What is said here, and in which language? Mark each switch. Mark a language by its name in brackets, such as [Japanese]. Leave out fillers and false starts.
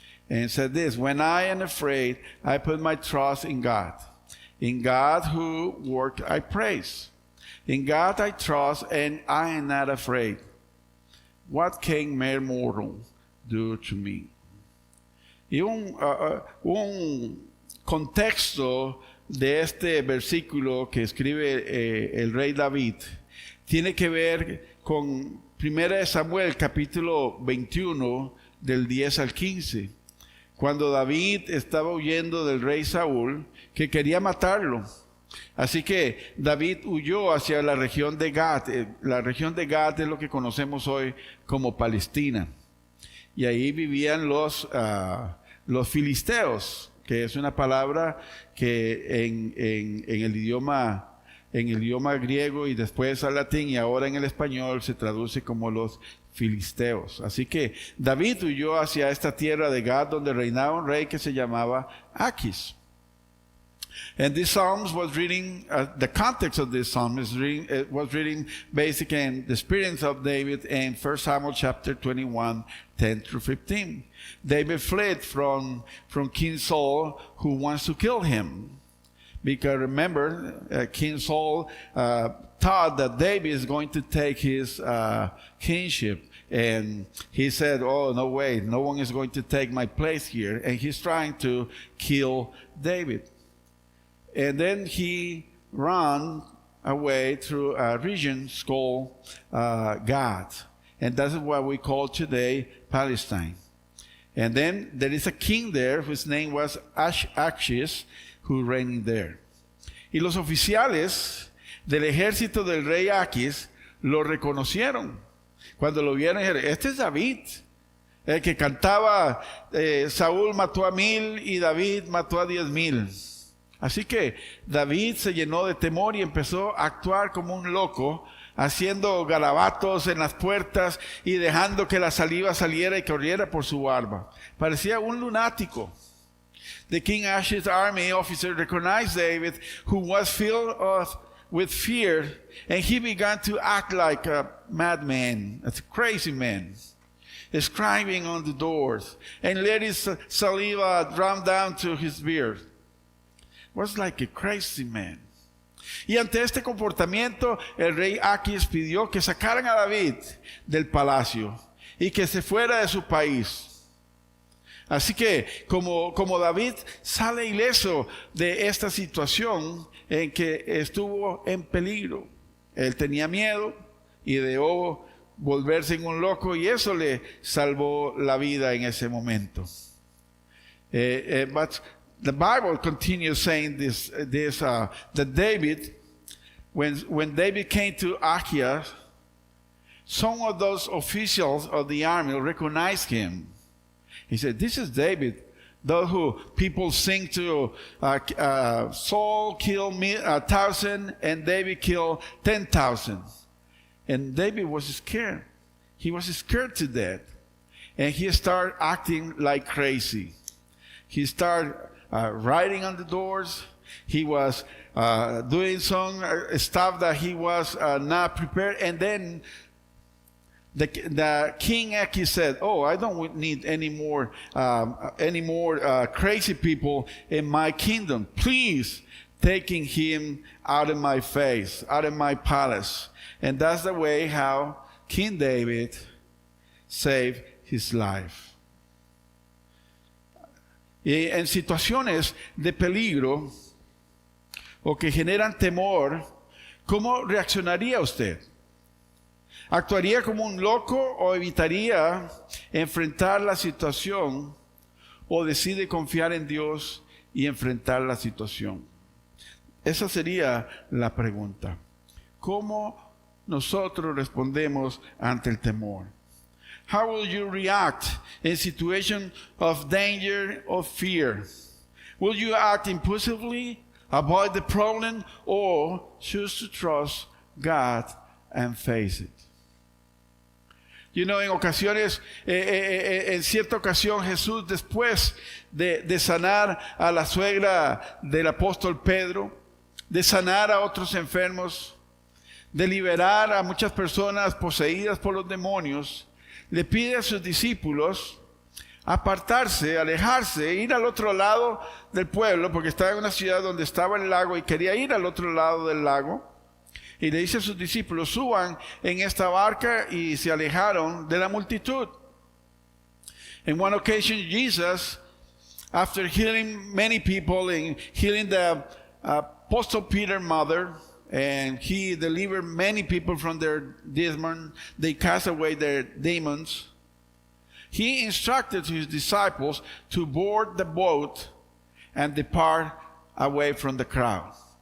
[English] And it said this: when I am afraid, I put my trust in God. In God who worked, I praise. In God I trust, and I am not afraid. What can mere mortal do to me? [Spanish] Y un contexto de este versículo que escribe el rey David tiene que ver con 1 Samuel capítulo 21 del 10 al 15. Cuando David estaba huyendo del rey Saúl, que quería matarlo. Así que David huyó hacia la región de Gad. La región de Gad es lo que conocemos hoy como Palestina. Y ahí vivían los filisteos, que es una palabra que en el idioma griego y después al latín y ahora en el español se traduce como los filisteos. Así que David huyó hacia esta tierra de Gad, donde reinaba un rey que se llamaba Aquis. [English] And this Psalms was reading, the context of this Psalm was reading basically in the experience of David in 1 Samuel chapter 21, 10 through 15. David fled from King Saul, who wants to kill him. Because remember, King Saul thought that David is going to take his kingship. And he said, oh, no way, no one is going to take my place here. And he's trying to kill David. And then he ran away through a region called Gad. And that's what we call today Palestine. And then there is a king there whose name was Achis, who reigned there. [Spanish] Y los oficiales del ejército del rey Aquis lo reconocieron. Cuando lo vieron, dijeron: este es David, el que cantaba Saúl mató a 1000 y David mató a 10,000. Así que David se llenó de temor y empezó a actuar como un loco, haciendo garabatos en las puertas y dejando que la saliva saliera y corriera por su barba. Parecía un lunático. [English] The King Achis' army officer recognized David, who was filled with fear, and he began to act like a madman, a crazy man, scribing on the doors, and let his saliva drop down to his beard. Was like a crazy man. [Spanish] Y ante este comportamiento, el rey Aquis pidió que sacaran a David del palacio y que se fuera de su país. Así que, como David sale ileso de esta situación en que estuvo en peligro, él tenía miedo y dejó volverse en un loco, y eso le salvó la vida en ese momento. [English] But the Bible continues saying that David, when David came to Achish, some of those officials of the army recognized him. He said, this is David, those who people sing to, Saul killed 1,000 and David killed 10,000. And David was scared. he was scared to death. And he started acting like crazy. He started writing on the doors. He was doing some stuff that he was not prepared. And then the King Aki said, "Oh, I don't need any more crazy people in my kingdom. Please, taking him out of my face, out of my palace." And that's the way how King David saved his life. [Spanish] Y en situaciones de peligro o que generan temor, ¿cómo reaccionaría usted? ¿Actuaría como un loco o evitaría enfrentar la situación o decide confiar en Dios y enfrentar la situación? Esa sería la pregunta. ¿Cómo nosotros respondemos ante el temor? [English] How will you react in situation of danger or fear? Will you act impulsively, avoid the problem, or choose to trust God and face it? [Spanish] En ocasiones, en cierta ocasión, Jesús, después de sanar a la suegra del apóstol Pedro, de sanar a otros enfermos, de liberar a muchas personas poseídas por los demonios, le pide a sus discípulos apartarse, alejarse, ir al otro lado del pueblo, porque estaba en una ciudad donde estaba el lago y quería ir al otro lado del lago. Y le dice a sus discípulos, suban en esta barca, y se alejaron de la multitud. [English] In one occasion, Jesus, after healing many people and healing the Apostle Peter's mother, and he delivered many people from their demons, they cast away their demons, he instructed his disciples to board the boat and depart away from the crowd.